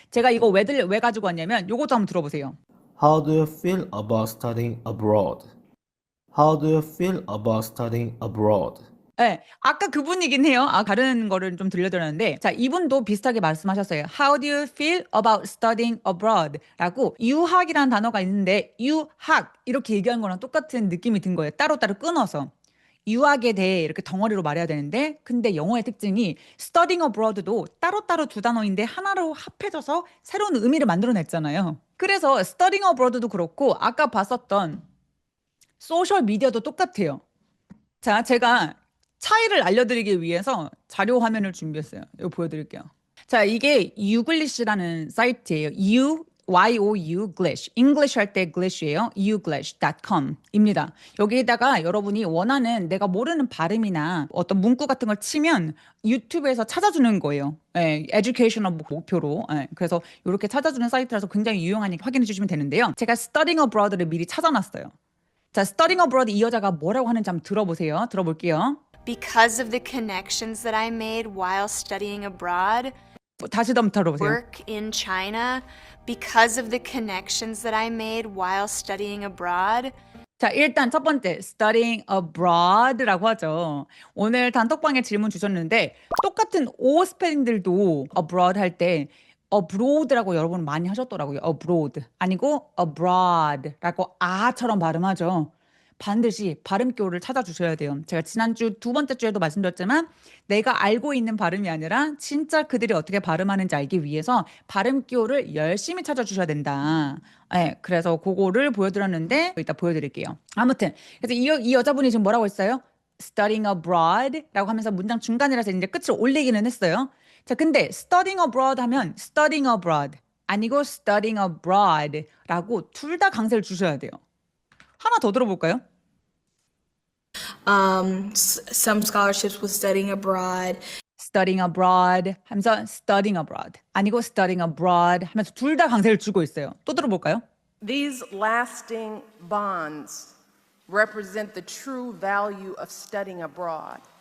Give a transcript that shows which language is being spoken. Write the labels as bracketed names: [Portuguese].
[Korean] 제가 이거 왜 가지고 왔냐면 요것도 한번 들어보세요. [English] How do you feel about studying abroad? How do you feel about studying abroad? [Korean] 네, 아까 그분이긴 해요. 다른 거를 좀 들려드렸는데, 자, 이분도 비슷하게 말씀하셨어요. [English] How do you feel about studying abroad? [Korean] 라고 유학이라는 단어가 있는데, 유학 이렇게 얘기하는 거랑 똑같은 느낌이 든 거예요. 따로따로 끊어서. 유학에 대해 이렇게 덩어리로 말해야 되는데, 근데 영어의 특징이 studying abroad도 따로따로 두 단어인데 하나로 합해져서 새로운 의미를 만들어냈잖아요. 그래서 studying abroad도 그렇고, 아까 봤었던 소셜 미디어도 똑같아요. 자, 제가 차이를 알려드리기 위해서 자료 화면을 준비했어요. 이거 보여드릴게요. 자, 이게 유글리시라는 사이트예요. YOU Glish. English 할 때 Glish예요. youglish.com입니다. 여기에다가 여러분이 원하는 내가 모르는 발음이나 어떤 문구 같은 걸 치면 유튜브에서 찾아주는 거예요. 예, 에듀케이셔널 목표로. 예, 그래서 이렇게 찾아주는 사이트라서 굉장히 유용하니까 확인해 주시면 되는데요. 제가 studying abroad를 미리 찾아놨어요. 자, studying abroad 이 여자가 뭐라고 하는지 한번 들어보세요. 들어볼게요. [English] Because of the connections that I made while studying abroad, [Korean] 다시 한번 들어보세요. [English] work in China, because of the connections that I made while studying abroad. [Korean] 자, 일단 첫 번째 studying abroad라고 하죠. 오늘 단톡방에 질문 주셨는데 똑같은 O 스펠링들도 abroad 할 때 abroad라고 여러분 많이 하셨더라고요. abroad 아니고 abroad라고 아처럼 발음하죠. 반드시 발음교를 찾아주셔야 돼요. 제가 지난주 두 번째 주에도 말씀드렸지만 내가 알고 있는 발음이 아니라 진짜 그들이 어떻게 발음하는지 알기 위해서 발음교를 열심히 찾아주셔야 된다. 네, 그래서 그거를 보여드렸는데 이따 보여드릴게요. 아무튼 그래서 이 여자분이 지금 뭐라고 했어요? studying abroad라고 하면서 문장 중간이라서 이제 끝을 올리기는 했어요. 자, 근데 studying abroad 하면 studying abroad 아니고 studying abroad라고 둘 다 강세를 주셔야 돼요. 하나 더 들어볼까요? [English] Some scholarships with studying abroad. [Korean] studying abroad 하면서 studying abroad 아니고 studying abroad 하면서 둘 다 강세를 주고 있어요. 또 들어볼까요? [English] These lasting bonds represent the true value of studying abroad.